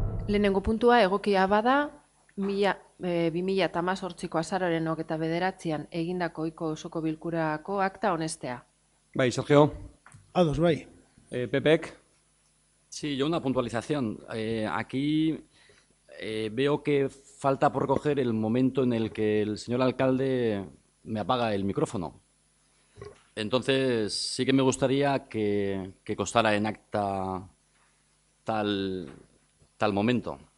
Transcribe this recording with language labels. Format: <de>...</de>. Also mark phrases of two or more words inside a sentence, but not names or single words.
<eu>Lehenengo puntua egokia bada, 2018ko azaroaren 29an egindako ohiko osoko bilkurako akta onestea. Bai, Sergio. Ados, bai. Pepek.</eu> <es>Sí, yo una puntualización. Aquí veo que falta por recoger el momento en el que el señor alcalde me apaga el micrófono. Entonces, sí que me gustaría que constara en acta tal momento.</es>